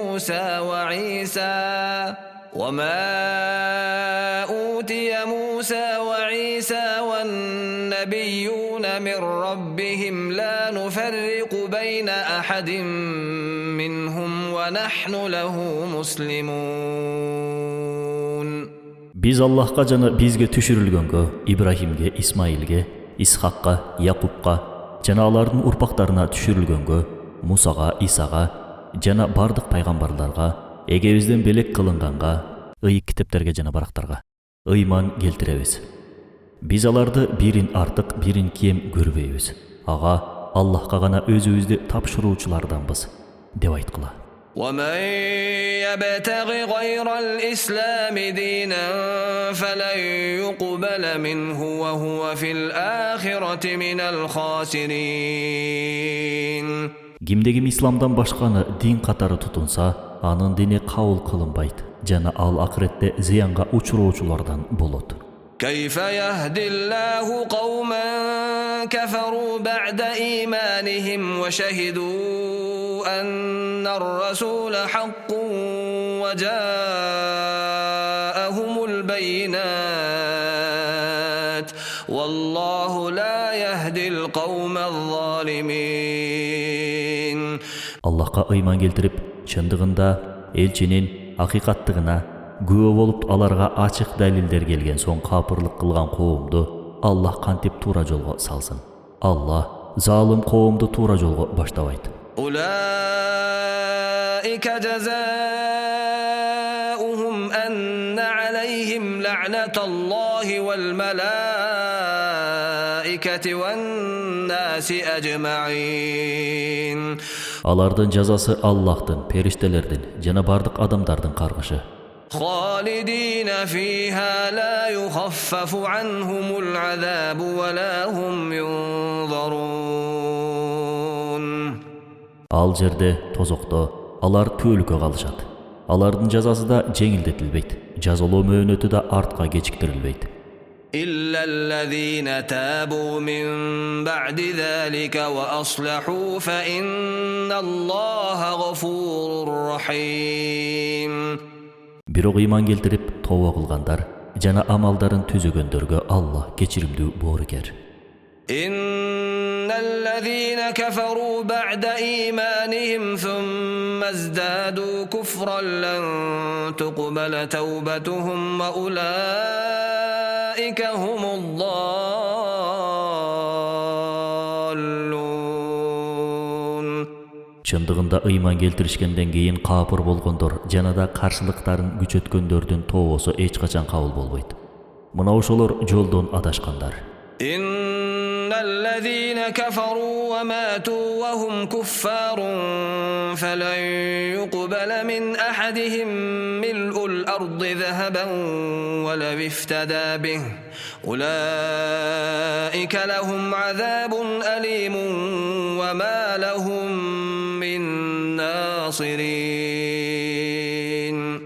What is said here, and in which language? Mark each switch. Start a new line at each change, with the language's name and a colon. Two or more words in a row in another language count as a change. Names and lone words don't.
Arabic: موسى وعيسى والنبيون من ربهم لا نفرق بين أحد منهم ونحن له مسلمون.
Kyrgyz: Биз Аллахка жана бизге түшүрүлгөнгө, Ибрахимге, Исмаилге, Исхакка, Якубка жана алардын урпактарына түшүрүлгөнгө, Мусага, Исага жана бардык пайгамбарларга, эгебизден белек кылынганга, ыйык китептерге жана барактарга ыйман келтиребиз. Биз аларды бирин артык, бирин кем көрбөйбүз. Ага Аллахка гана өзүбүздү тапшыруучуларданбыз деп айткыла.
Arabic: ومن يبتغ غير الإسلام دينا فلن يقبل منه وهو في الآخرة من الخاسرين.
Kyrgyz: Кимде-ким исламдан башканы дин катары тутунса, анын дини кабыл кылынбайт жана ал акыретте зыянга учуроочулардан болот.
Arabic: كيف يهدي الله قوما كفروا بعد إيمانهم وشهدوا أن الرسول حق وجاءهم البينات والله لا يهدي القوم الظالمين.
Kyrgyz: Аллахка ыйман келтирип, чындыгында элчинин акыйкаттыгына күбө болуп аларга ачык далилдер келген соң капырлык кылган коомду Аллах кантип туура жолго салсын. Аллах залым коомду туура жолго баштабайт.
Arabic: أولئك جزاؤهم أن عليهم لعنة الله والملائكة والناس أجمعين.
Kyrgyz: Алардын жазасы Аллахтын, периштелердин жана бардык адамдардын каргышы.
Arabic: خالدين فيها لا يخفف عنهم العذاب ولا هم ينظرون.
Kyrgyz: Ал жерде тозокто алар түөлүккө калышат. Алардын жазасы да жеңилдетилбейт. Жазалоо мөөнөтү да артка кечиктирилбейт.
Arabic: إلا الذين تابوا من بعد ذلك وأصلحوا فإن الله غفور رحيم.
Kyrgyz: Бирок ыйман келтирип тооба кылгандар жана амалдарын түзөгөндөргө Аллах кечиримдүү боорукер.
Arabic: إن الذين كفروا بعد إيمانهم ثم ازدادوا كفرا لن تقبل توبتهم وأولئك هم الضالون.
Kyrgyz: Чындыгында ыйман келтиришкенден кийин капыр болгондор жана да каршылыктарын күчөткөндөрдүн тообосу эч качан кабыл болбойт. Мына ошолор жолдон адашкандар.
Arabic: إن الذين كفروا وماتوا وهم كفار فلن يقبل من أحدهم ملء الأرض ذهبا ولو افتدى به أولئك لهم عذاب أليم وما لهم من ناصرين.